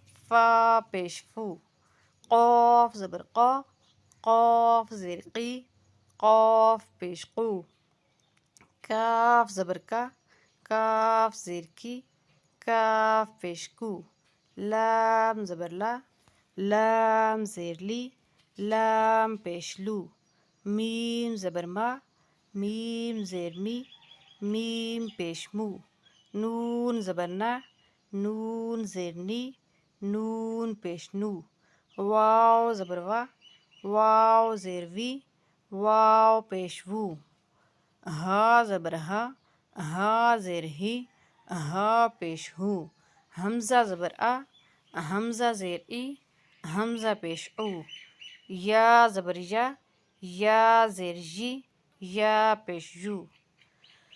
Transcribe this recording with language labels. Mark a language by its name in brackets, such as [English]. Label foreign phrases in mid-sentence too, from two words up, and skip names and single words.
[Urdu] فا پیش فو، قاف زبر قا، قاف زیر قی، قاف پیش قو، کاف زبر کا، کاف زیر کی، کاف پیش کو، لام زبر لا، لام زیر لی، لام پیش لو، میم زبر ما، میم زیر می، میم پیش مو، نون زبر نا، نون زیر نی، نون پیش نو، واو زبر وا، واو زیر وی، واو پیش وو، ہا زبر ہا، ہا زیر ہی، ہا پیش ہو، حمزہ زبر آ، حمزہ زیر ای، حمزہ پیش او، یا زبر یا، یا زیر جی، یا پیش یو.